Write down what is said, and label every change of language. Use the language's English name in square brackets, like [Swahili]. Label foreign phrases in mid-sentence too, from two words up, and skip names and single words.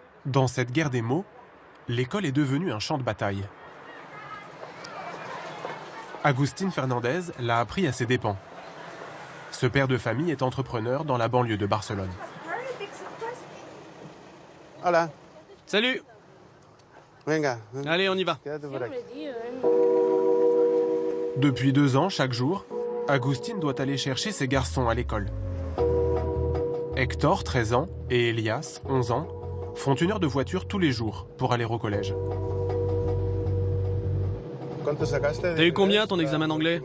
[French] Dans cette guerre des mots, l'école est devenue un champ de bataille. Agustín Fernandez l'a appris à ses dépens. Ce père de famille est entrepreneur dans la banlieue de Barcelone. Hola. Salut. Venga. Allez, on y va. [Spanish] Quédate por aquí. [French] Depuis 2 ans, chaque jour, Agustín doit aller chercher ses garçons à l'école. Héctor, 13 ans, et Elias, 11 ans, font 1 heure de voiture tous les jours pour aller au collège. T'as eu combien ton examen d'anglais?